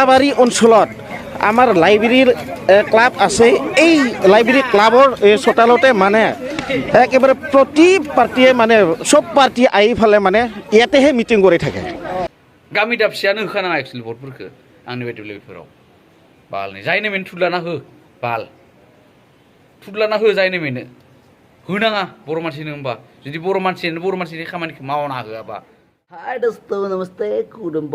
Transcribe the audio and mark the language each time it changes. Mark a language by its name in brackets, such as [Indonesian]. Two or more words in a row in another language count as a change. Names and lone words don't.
[Assamese] কোলাবাৰী অঞ্চলত আমাৰ লাইব্ৰেৰীৰ ক্লাব আছে। এই লাইব্ৰেৰী ক্লাবৰ চোতালতে মানে একেবাৰে প্ৰতি পাৰ্টিয়ে মানে চব পাৰ্টি আহি ফালে মানে ইয়াতেহে মিটিং কৰি থাকে। [Bodo] गामि दाबसेयानो होखानाङा एक्सुवेलि भटफोरखौ आंनि बायदिब्ला बेफोराव बालनि जायनो मेन थुदलाना हो बाल थुदलाना हो जायनो मेनो होनाङा बर' मानसिनो होमबा जुदि बर' मानसिनि खामानिखौ मावना होआबा। [Hindi] हाय दोस्तों नमस्ते खुलुमबाय।